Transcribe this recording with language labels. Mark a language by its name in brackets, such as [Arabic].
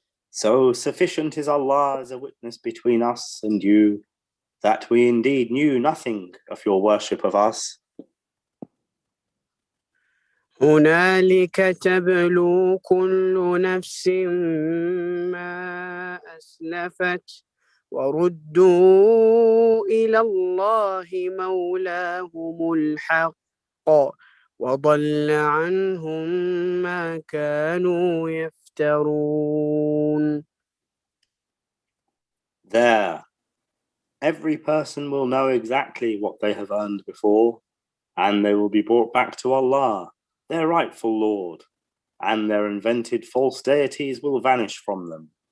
[English] So sufficient is Allah as a witness between us and you, that we indeed knew nothing of your worship of us. [Arabic] هنالك تبلو كل نفس ما أسلفت وردوا إلى الله مولاهم الحق وضل عنهم ما كانوا يفترون. [English] There, every person will know exactly what they have earned before, and they will be brought back to Allah, their rightful Lord, and their invented false deities will vanish from them.